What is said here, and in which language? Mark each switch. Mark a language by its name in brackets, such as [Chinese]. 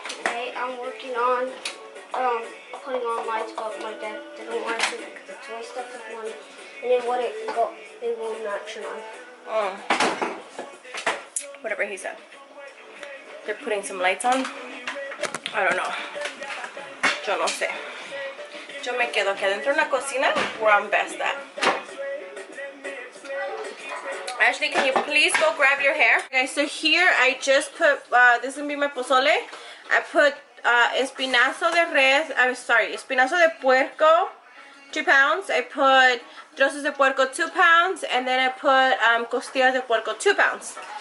[English] Today I'm working on putting on lights, but my dad didn't want to because the toy stuff is one, and then it will not turn on. Whatever he said. They're putting some lights on. I don't know. [Spanish] Yo no sé. Yo me quedo aquí adentro en la cocina [English] where I'm best at. Ashley, can you please go grab your hair? Okay, so here I just put, this is going to be my pozole. I put espinazo de res, I'm sorry, espinazo de puerco, 2 pounds. I put trozos de puerco, 2 pounds. And then I put costillas de puerco, 2 pounds.